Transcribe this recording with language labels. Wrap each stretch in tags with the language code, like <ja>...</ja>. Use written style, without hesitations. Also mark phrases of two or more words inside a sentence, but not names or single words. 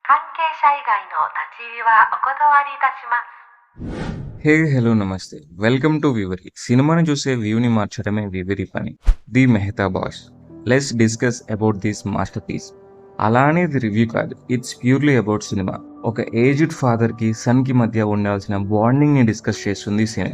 <ja>関係者以外の立ち入りはお断りいたします。</ja> <en>hey hello</en> <te>నమస్తే</te> <en>welcome to</en> <te>వివరి సినిమాని చూసే వ్యూని మార్చడమే వివరి పని</te> <en>the Mehta Boys let's discuss about this master piece.</en> <te>అలా అనేది రివ్యూ కాదు,</te> <en>it's purely about cinema.</en> <te>ఒక</te> <en>aged father</en> <te>కి సన్ కి మధ్య ఉండాల్సిన బాండింగ్ ని డిస్కస్ చేస్తుంది సినిమా.</te>